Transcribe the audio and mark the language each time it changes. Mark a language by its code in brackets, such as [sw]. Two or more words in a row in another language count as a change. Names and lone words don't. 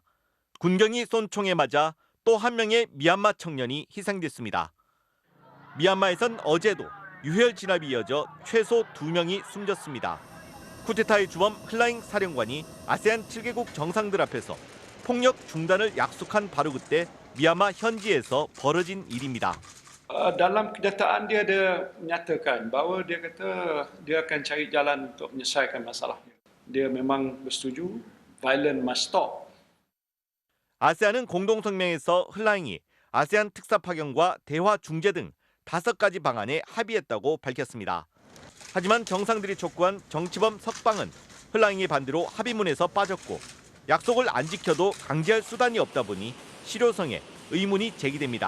[ko] 군경이 쏜 총에 맞아 또 한 명의 미얀마 청년이 희생됐습니다. 미얀마에선 어제도 유혈 진압이 이어져 최소 2명이 숨졌습니다. 쿠데타의 주범 흘라잉 사령관이 아세안 7개국 정상들 앞에서 폭력 중단을 약속한 바로 그때 미얀마 현지에서 벌어진 일입니다. [ms] Dalam kenyataan dia ada menyatakan bahawa dia kata dia akan cari jalan untuk menyelesaikan masalahnya. Dia memang bersetuju, [en] violence must stop. [ko] 아세안은 공동성명에서 흘라잉이 아세안 특사 파견과 대화 중재 등 5가지 방안에 합의했다고 밝혔습니다. 하지만 정상들이 촉구한 정치범 석방은 흘라잉의 반대로 합의문에서 빠졌고 약속을 안 지켜도 강제할 수단이 없다 보니 실효성에 의문이 제기됩니다.